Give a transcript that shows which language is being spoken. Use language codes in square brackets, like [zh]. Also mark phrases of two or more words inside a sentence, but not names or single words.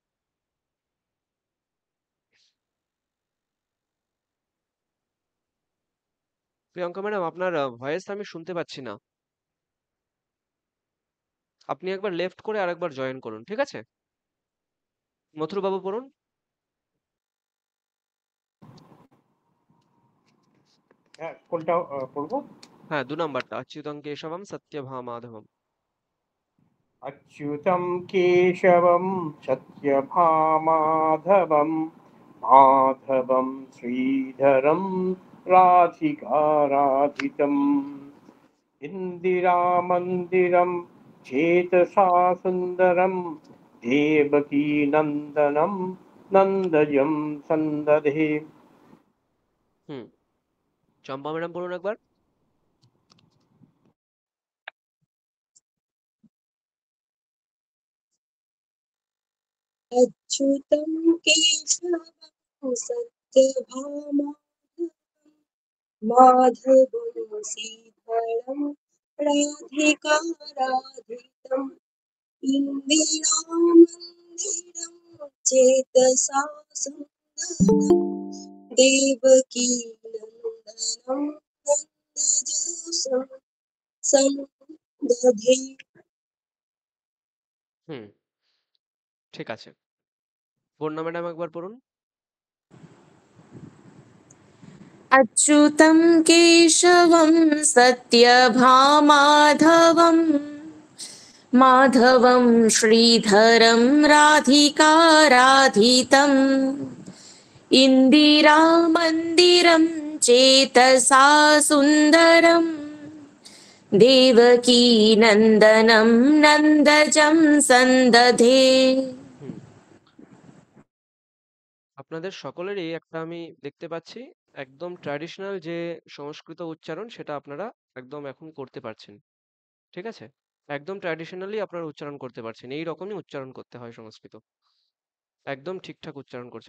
[bn] প্রিয়ঙ্কা ম্যাডাম আপনার ভয়েস আমি শুনতে পাচ্ছি না, আপনি একবার লেফট করে আরেকবার জয়েন করুন, ঠিক আছে। মথুর বাবু পড়ুন। হ্যাঁ, কোনটা পড়বো? হ্যাঁ, 2 নম্বরটা, [sa] অচ্যুতং কেশবম সত্যভামাধবম। अच्युतं केशवं सत्यभामाधवं माधवं श्रीधरं राधिकाराधितम् इन्दिरामन्दिरं चेतसा सुन्दरं देवकीनन्दनं नन्दजं सन्दधे। [bn] হুম, চম্পা ম্যাডাম পড়ুন একবার। [sa] अच्युतं केशवं सत्यभामाधवं माधवं श्रीधरं राधिकाराधितम् इन्दिरामन्दिरं चेतसा सुन्दरं देवकी नन्दनं नन्दजं सन्दधे। [bn] হুম, ঠিক আছে, বন্যা ম্যাডাম একবার পড়ুন। [sa] अच्युतं केशवं सत्यभामाधवं माधवं श्रीधरं राधिकाराधितम् इन्दिरामन्दिरं चेतसा सुन्दरं देवकी नन्दनं नन्दजं सन्दधे। [bn] হুম, আপনাদের সকলেরই একটা আমি দেখতে পাচ্ছি একদম ট্র্যাডিশনাল যে সংস্কৃত উচ্চারণ, সেটা আপনারা একদম এখন করতে পারছেন, ঠিক আছে। একদম ট্র্যাডিশনালি আপনারা উচ্চারণ করতে পারছেন, এই রকমই উচ্চারণ করতে হয় সংস্কৃত, একদম ঠিকঠাক উচ্চারণ করছেন।